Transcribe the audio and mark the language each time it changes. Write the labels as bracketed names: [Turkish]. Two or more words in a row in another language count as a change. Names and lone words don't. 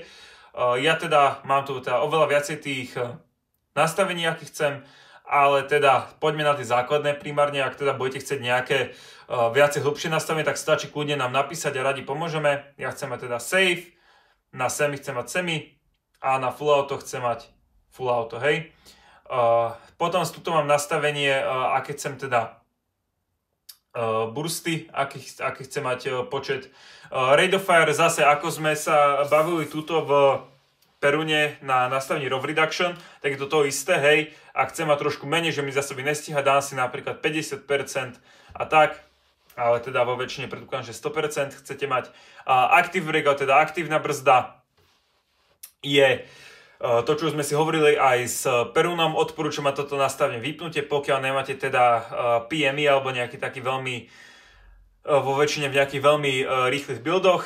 [Slovak] Ja teda mám tu teda oveľa viacej tých nastavení, aký chcem, ale teda poďme na tie základné primárne, ak teda budete chcieť nejaké viacej hlbšie nastavenie, tak stačí kľudne nám napísať a radi pomôžeme. Ja chcem mať teda safe, na semi chcem mať semi a na [English] full auto [Slovak] chcem mať [English] full auto, [Slovak] hej. Potom tuto mám nastavenie, aké chcem teda bursty, aký chcem mať počet. [English] Rate of fire [Slovak] zase, ako sme sa bavili tuto v Perune na nastavení [English] ROV reduction, [Slovak] tak je to isté, hej. Ak chcem mať trošku menej, že mi zase nestíha, dám si napríklad 50% a tak, ale teda vo väčšine predpokladám, že 100% chcete mať. [English] Active brake, [Slovak] teda aktívna brzda je to, čo sme si hovorili aj s Perunom, odporúčam mať toto nastavenie vypnutie, pokiaľ nemáte teda PMI alebo nejaký taký veľmi, vo väčšine v nejakých veľmi rýchlych buildoch.